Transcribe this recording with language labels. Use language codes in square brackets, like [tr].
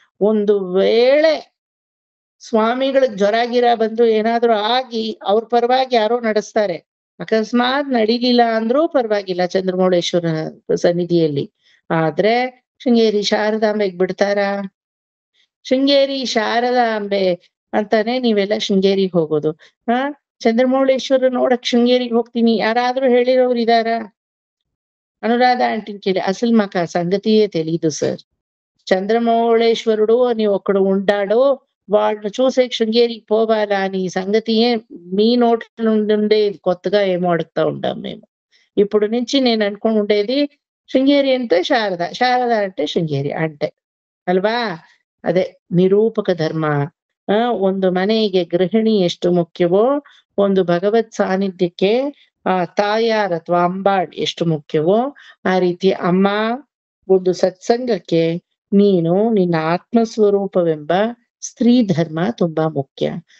[kn] ಒಂದು ವೇಳೆ ಸ್ವಾಮಿಗಳಿಗೆ ಜ್ವರ ಗಿರ ಬಂದು ಏನಾದ್ರೂ ಆಗಿ ಅವ್ರ ಪರವಾಗಿ ಯಾರೋ ನಡೆಸ್ತಾರೆ, ಅಕಸ್ಮಾತ್ ನಡೀಲಿಲ್ಲ ಅಂದ್ರೂ ಪರವಾಗಿಲ್ಲ ಚಂದ್ರಮೌಳೇಶ್ವರನ ಸನ್ನಿಧಿಯಲ್ಲಿ. ಆದ್ರೆ ಶೃಂಗೇರಿ ಶಾರದಾಂಬೆಗ್ ಬಿಡ್ತಾರ? ಶೃಂಗೇರಿ ಶಾರದಾಂಬೆ ಅಂತಾನೆ ನೀವೆಲ್ಲ ಶೃಂಗೇರಿಗೆ ಹೋಗೋದು. ಚಂದ್ರಮೌಳೇಶ್ವರ ನೋಡಕ್ ಶೃಂಗೇರಿಗೆ ಹೋಗ್ತೀನಿ ಯಾರಾದ್ರೂ ಹೇಳಿರೋರು ಇದಾರ? [te] అనురాధ ఆంటీని కేಳಿ అసలు మాకు ఆ సంగతియే తెలీదు సార్. చంద్రమౌళేశ్వరుడు అని ఒకడు ఉంటాడు, వాళ్ళని చూసే శృంగేరికి పోవాలా అని సంగతియే మీ నోట్ల నుండి కొత్తగా ఏమో అడుగుతా ఉంటాం మేము. ఇప్పుడు నుంచి నేను అనుకుని ఉండేది శృంగేరి అంటే శారద, శారద అంటే శృంగేరి అంటే ಅಲ್ವಾ? [kn] ಅದೇ ನಿರೂಪಕ ಧರ್ಮ. ಒಂದು ಮನೆಗೆ ಗೃಹಿಣಿ ಎಷ್ಟು ಮುಖ್ಯವೋ, ಒಂದು ಭಗವತ್ ಸಾನ್ನಿಧ್ಯಕ್ಕೆ ತಾಯಾರ್ ಅಥವಾ ಅಂಬಾಳ್ ಎಷ್ಟು ಮುಖ್ಯವೋ, ಆ ರೀತಿ ಅಮ್ಮ ಒಂದು ಸತ್ಸಂಗಕ್ಕೆ ನೀನು ನಿನ್ನ ಆತ್ಮಸ್ವರೂಪವೆಂಬ ಸ್ತ್ರೀ ಧರ್ಮ ತುಂಬಾ ಮುಖ್ಯ.